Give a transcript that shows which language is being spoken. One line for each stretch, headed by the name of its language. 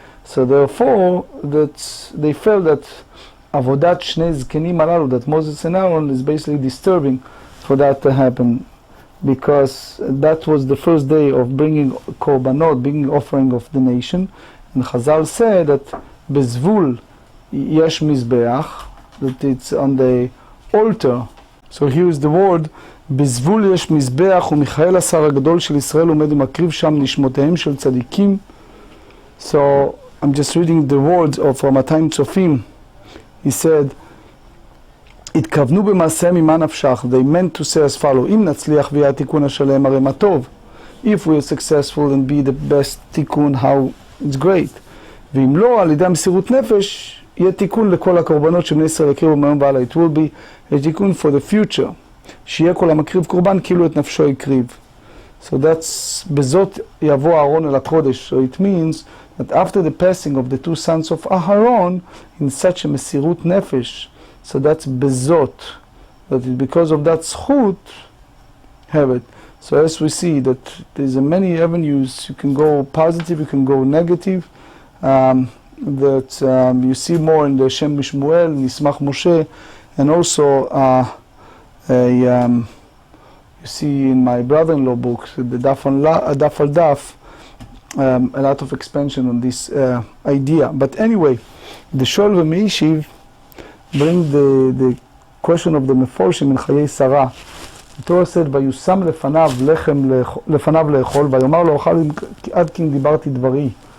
English: So therefore, that they felt that
Hebrew: avodat shnei zkenim alalu,
English: that Moses and Aaron, is basically disturbing for that to happen, because that was the first day of bringing korbanot, bringing offering of the nation. And Chazal said that
Hebrew: bezvul yesh mizbeach,
English: that it's on the altar. So here is the word
Hebrew: bezvul yesh mizbeach umichael השר הגדול של ישראל עומד ומקריב שם נשמותיהם של צדיקים.
English: So I'm just reading the words of Ramatayim Tzofim. He said,
Hebrew: התכוונו במעשיהם ממה נפשך.
English: They meant to say as follow,
Hebrew: אם נצליח ויהיה התיקון השלם הרי מה טוב.
English: If we are successful and be the best תיקון, how it's great.
Hebrew: ואם לא, על ידי המסירות נפש, יהיה תיקון לכל הקורבנות שבני ישראל הקריבו מהיום והלאה.
English: It will be a תיקון for the future.
Hebrew: שיהיה כל המקריב קורבן כאילו את נפשו הקריב.
English: So that's,
Hebrew: בזאת יבוא אהרון אל הקודש.
English: So it means that after the passing of the two sons of Aharon, in such a מסירות נפש, so that's bezot, that it, because of that zchut, have it. So as we see that there's many avenues, you can go positive, you can go negative, that you see more in the Shem Mishmuel, Nismach Moshe, and also you see in my brother-in-law book, the Daf al Daf, a lot of expansion on this idea. But anyway, the Shol v'Meishiv bring the question of the Meforshim in Chayei Sarah. The Torah said,
Hebrew: ויושם לפניו לאכול, ויאמר לו אוכל עד כי דיברתי דברי.